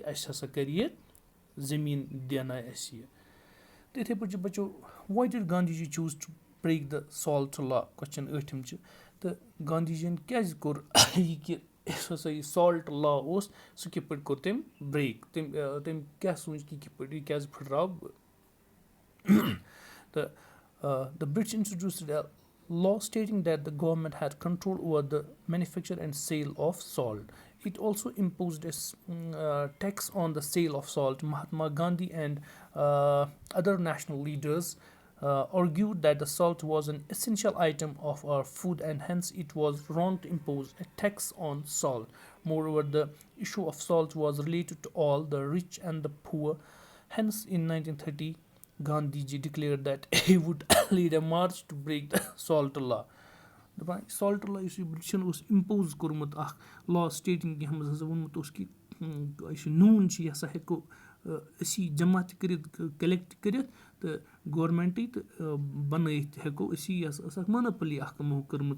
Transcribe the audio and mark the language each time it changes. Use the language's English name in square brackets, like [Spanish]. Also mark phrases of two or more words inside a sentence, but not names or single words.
[Kashmiri] اَسہِ ہَسا کَرِ یہِ زٔمیٖن دیانایہِ اَسہِ یہِ تہٕ یِتھَے پٲٹھۍ چھِ بَچو [English] why did Gandhi ji choose to break the salt law question [Kashmiri] ٲٹھِم چھِ تہٕ گاندھی جی یَن کیٛازِ کوٚر یہِ کہِ یُس ہَسا یہِ [English] salt law [Kashmiri] اوس سُہ کِتھ پٲٹھۍ کوٚر تٔمۍ برٛیک تٔمۍ کیٛاہ سوٗنٛچ کہِ کِتھ پٲٹھۍ یہِ کیٛازِ پھٕٹراو بہٕ تہٕ [English] the British introduced a law stating that the government had control over the manufacture and sale of salt. It also imposed a tax on the sale of salt. Mahatma Gandhi and other national leaders argued that the salt was an essential item of our food and hence it was wrong to impose a tax on salt. Moreover, the issue of salt was related to all, the rich and the poor. Hence, in 1930, Gandhi ji declared that he would lead a march to break the salt law. [Kashmiri] دَپان [English] salt law [Kashmiri] یُس یہِ بِرٛٹِشَن اوس اِمپوز کوٚرمُت اَکھ [English] law stating [Kashmiri] یَتھ منٛز ہَسا ووٚنمُت اوس کہِ یُس یہِ نوٗن چھِ یہِ ہَسا ہٮ۪کو أسی جمع تہِ کٔرِتھ کَلٮ۪کٹ کٔرِتھ تہٕ گورمٮ۪نٛٹٕے تہٕ بَنٲیِتھ تہِ ہٮ۪کو أسی یہِ ہَسا ٲس اَکھ مانوپٔلی اَکھ یِمو کٔرمٕژ